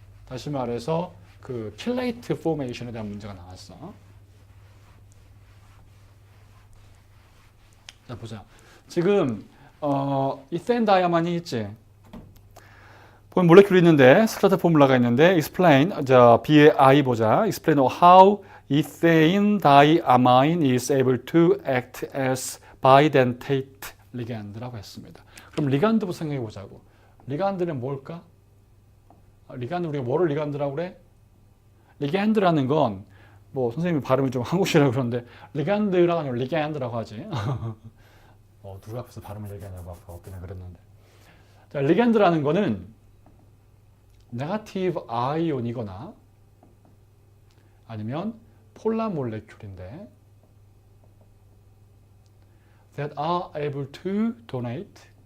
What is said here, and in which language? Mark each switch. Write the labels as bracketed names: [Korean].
[Korean] 다시 말해서 그 킬레이트 포메이션에 대한 문제가 나왔어. 자, 보자. 지금 이센 다이아만이 있지. 보면 몰레큘이 있는데 스타트 포뮬라가 있는데 [English] explain BI [Korean] 보자. [English] explain how ethane diamine is able to act as bidentate ligand [Korean] 라고 했습니다. 그럼 리간드부터 생각해 보자고. 리간드는 뭘까? 리간드 우리가 뭐를 리간드라고 그래? 리간드라는 건 뭐 선생님이 발음이 좀 한국식이라고 그러는데 리간드라고 아니고 리간드라고 하지. 누가 앞에서 발음을 얘기하냐고 아까 엊그제 그랬는데. 자, 리간드라는 거는 네거티브 아이온이거나 아니면 폴라 몰레큘인데 [English] that are able to donate